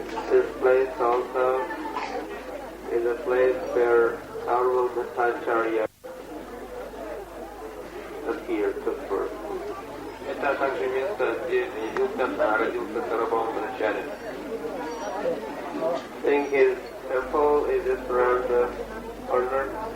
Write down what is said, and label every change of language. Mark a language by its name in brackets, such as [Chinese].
[English] This place also is a place where Sarvabhaumacharya appeared the first. [Russian] Это также место, где родился Сарвабхаумачарья. [English] I think his temple is just around the corner.